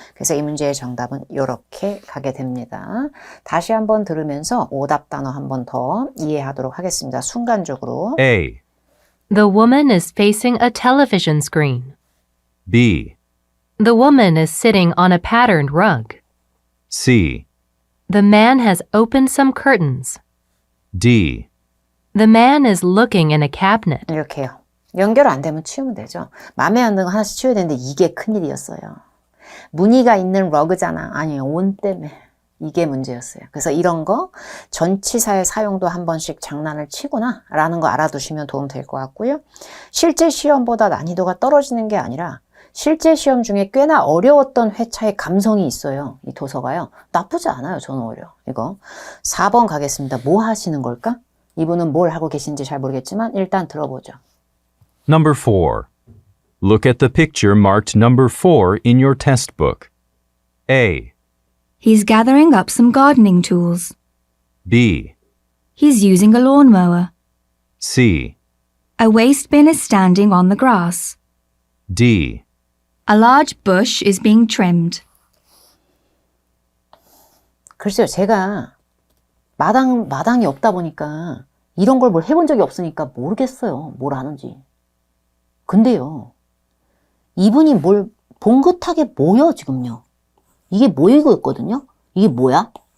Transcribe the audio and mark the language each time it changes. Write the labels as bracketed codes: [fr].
[ko] 그래서 이 문제의 정답은 이렇게 가게 됩니다. 다시 한번 들으면서 오답 단어 한 번 더 이해하도록 하겠습니다. 순간적으로. [en] A, The woman is facing a television screen. B, The woman is sitting on a patterned rug. C, The man has opened some curtains. D. The man is looking in a cabinet. [ko] 이렇게요. 연결 안 되면 치우면 되죠. 마음에 안 드는 거 하나씩 치워야 되는데 이게 큰일이었어요. 무늬가 있는 러그잖아. 아니에요. 온 때문에. 이게 문제였어요. 그래서 이런 거 전치사의 사용도 한 번씩 장난을 치구나 라는 거 알아두시면 도움 될 것 같고요. 실제 시험보다 난이도가 떨어지는 게 아니라 실제 시험 중에 꽤나 어려웠던 회차의 감성이 있어요. 이 도서가요. 나쁘지 않아요. 저는 오히려. 이거 4번 가겠습니다. 뭐 하시는 걸까? 이분은 뭘 하고 계신지 잘 모르겠지만 일단 들어보죠. [en] Number 4. Look at the picture marked number 4 in your test book. A, He's gathering up some gardening tools. B, He's using a lawnmower. C, A waste bin is standing on the grass. D. A large bush is being trimmed. [ko] 글쎄요. 제가 마당이 없다 보니까 이런 걸 뭘 해본 적이 없으니까 모르겠어요. 뭘 하는지. 근데요. 이분이 뭘 봉긋하게 뭐요 지금요. 이게 모이고 있거든요. 이게 뭐야?